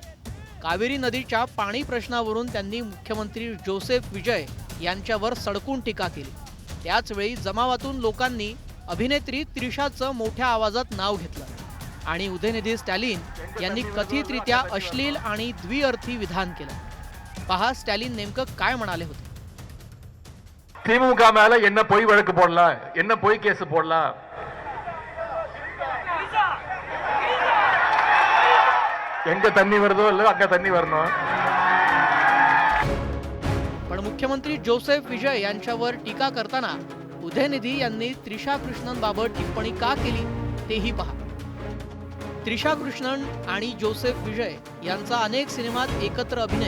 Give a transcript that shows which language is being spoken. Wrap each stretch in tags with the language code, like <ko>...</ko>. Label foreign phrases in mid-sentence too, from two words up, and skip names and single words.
<mr>कावेरी नदीच्या पाणी प्रश्नावरून त्यांनी मुख्यमंत्री जोसेफ विजय यांच्यावर सडकून टीका केली. त्याचवेळी जमावातून लोकांनी अभिनेत्री त्रिशाचं मोठ्या आवाजात नाव घेतलं आणि उदयनिधी स्टॅलिन यांनी कथितरित्या अश्लील आणि द्विअर्थी विधान केलं. पहा स्टॅलिन नेमकं काय म्हणाले होते.</mr> <ta>திமுக மேல என்ன பொய் வழக்கு போடலாம், என்ன பொய் கேஸ் போடலாம். எங்க தண்ணி வருதோ இல்ல அங்க தண்ணி வரணும்.</ta> <mr>पण मुख्यमंत्री जोसेफ विजय यांच्यावर टीका करताना उदयनिधी यांनी त्रिशा कृष्णनबाबत टिप्पणी का केली तेही पहा. त्रिशा कृष्णन आणि जोसेफ विजय यांचा अनेक सिनेमात एकत्र अभिनय.</mr>